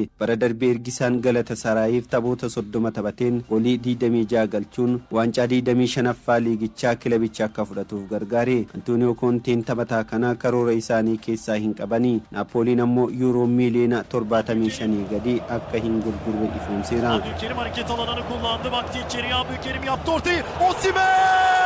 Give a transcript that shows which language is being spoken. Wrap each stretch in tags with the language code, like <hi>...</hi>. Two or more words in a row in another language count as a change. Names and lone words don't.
<om>Bara darbee ergisaan Galatasaarayiif taphoota 30 taphateen goolii 26 galchuun waancaa 25ffaa liigichaa kilabicha akka fudhatuuf gargaare. Antonio Conteen taphataa kana karoora isaanii keessaa hin qabani. Naapoliin ammoo yuuroo miiliyoona 75 gadi akka hin gurgurre ifoomseera.</om> <tr>Abdülkerim hareket alanını kullandı. Baktı içeriye. Abdülkerim yaptı ortayı. Osimhen!</tr>